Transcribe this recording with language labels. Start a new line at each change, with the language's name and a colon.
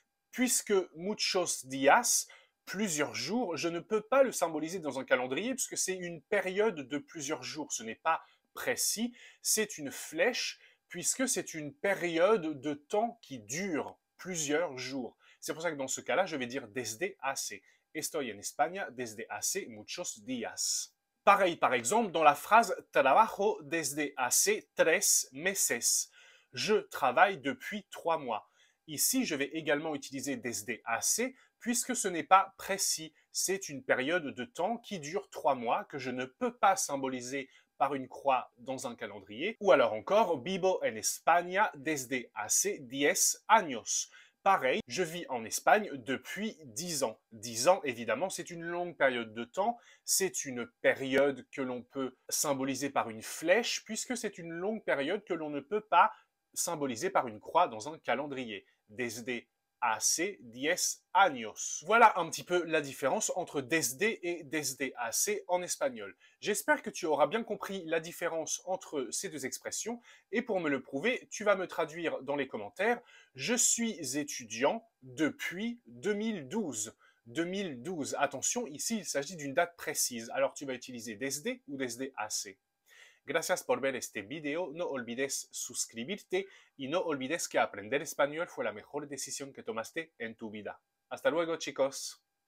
French: Puisque
Spanish: muchos días,
French: plusieurs jours, je ne peux pas le symboliser dans un calendrier puisque c'est une période de plusieurs jours. Ce n'est pas précis, c'est une flèche puisque c'est une période de temps qui dure plusieurs jours. C'est pour ça que dans ce cas-là, je vais dire desde hace.
Spanish: Estoy en España desde hace muchos días.
French: Pareil, par exemple, dans la phrase
Spanish: trabajo desde hace 3 meses.
French: Je travaille depuis 3 mois. Ici, je vais également utiliser desde hace puisque ce n'est pas précis. C'est une période de temps qui dure 3 mois que je ne peux pas symboliser par une croix dans un calendrier. Ou alors encore,
Spanish: vivo en España desde hace 10 años.
French: Pareil, je vis en Espagne depuis 10 ans. 10 ans, évidemment, c'est une longue période de temps. C'est une période que l'on peut symboliser par une flèche, puisque c'est une longue période que l'on ne peut pas symboliser par une croix dans un calendrier.
Spanish: Desde hace 10 años.
French: Voilà un petit peu la différence entre desde et desde hace en espagnol. J'espère que tu auras bien compris la différence entre ces deux expressions et pour me le prouver, tu vas me traduire dans les commentaires « Je suis étudiant depuis 2012 ». 2012. Attention, ici, il s'agit d'une date précise. Alors, tu vas utiliser desde ou desde hace.
Spanish: Gracias por ver este video, no olvides suscribirte y no olvides que aprender español fue la mejor decisión que tomaste en tu vida. Hasta luego, chicos.